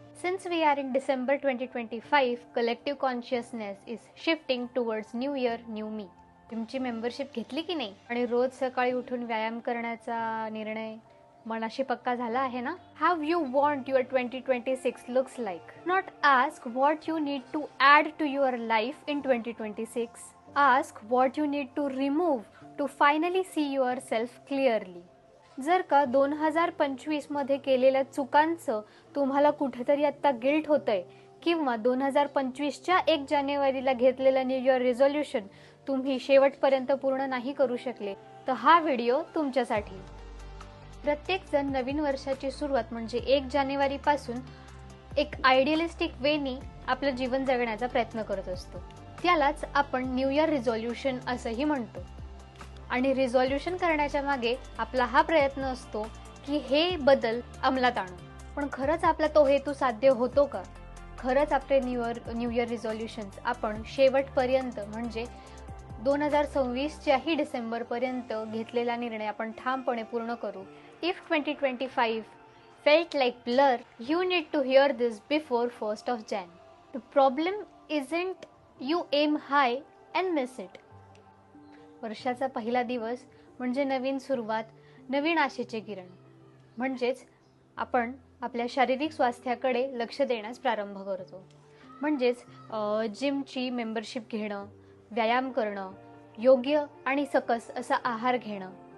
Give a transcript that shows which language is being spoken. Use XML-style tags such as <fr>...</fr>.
<en>Since we are in December 2025, collective consciousness is shifting towards new year, new me.</en> <mr>तुमची membership घेतली की नाही आणि रोज सकाळी उठून व्यायाम करण्याचा निर्णय मनाशी पक्का झाला आहे ना?</mr> <en>How you want your 2026 looks like. Not ask what you need to add to your life in 2026. Ask what you need to remove to finally see yourself clearly.</en> <mr>जर का 2025 मध्ये केलेल्या चुकांचं तुम्हाला कुठेतरी आता गिल्ट होतंय किंवा 2025च्या 1 जानेवारीला घेतलेलं न्यू इयर रिझोल्यूशन तुम्ही शेवटपर्यंत पूर्ण नाही करू शकले तर हा व्हिडिओ तुमच्यासाठी. प्रत्येक जण नवीन वर्षाची सुरुवात म्हणजे 1 जानेवारी पासून एक आयडियलिस्टिक वेनी आपलं जीवन जगण्याचा प्रयत्न करत असतो. त्यालाच आपण न्यू इयर रिझोल्यूशन असंही म्हणतो. आणि रिझोल्यूशन करण्याच्या मागे आपला हा प्रयत्न असतो की हे बदल अंमलात आणू. पण खरंच आपला तो हेतू साध्य होतो का? खरंच आपले न्यू इयर रिझोल्यूशन्स आपण शेवटपर्यंत म्हणजे 2026च्याही डिसेंबरपर्यंत घेतलेला निर्णय आपण ठामपणे पूर्ण करू?</mr> <en>If 2025 felt like blur, you need to hear this before 1st of Jan. The problem isn't you aim high and miss it.</en> <mr>वर्षाचा पहिला दिवस म्हणजे नवीन सुरुवात, नवीन आशेचे किरण. म्हणजेच आपण आपल्या शारीरिक स्वास्थ्याकडे लक्ष देण्यास प्रारंभ करतो. म्हणजेच जिमची मेंबरशिप घेणं, व्यायाम करणं, योग्य आणि सकस असा आहार घेणं.</mr>